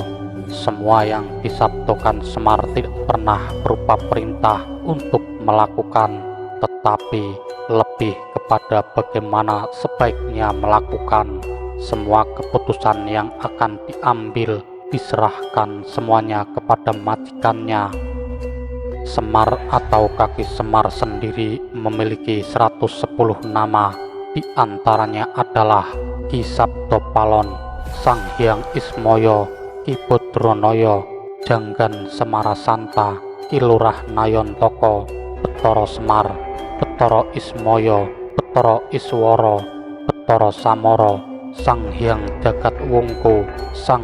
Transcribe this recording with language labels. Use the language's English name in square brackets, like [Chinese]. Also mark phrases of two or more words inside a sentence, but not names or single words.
[Indonesian] Semua yang disabdokan Semar tidak pernah berupa perintah untuk melakukan, tetapi lebih kepada bagaimana sebaiknya melakukan. Semua keputusan yang akan diambil diserahkan semuanya kepada majikannya. Semar atau Kaki Semar sendiri memiliki 110 nama. Di antaranya adalah Ki Sabtopalon, Sang Hyang Ismoyo, Ki Bodronoyo, Janggan Semarasanta, Ki Lurah Nayontoko, Betara Semar, Betara Ismoyo, Betara Iswara, Betara Samara, Sang Hyang Jagat Wungku, Sang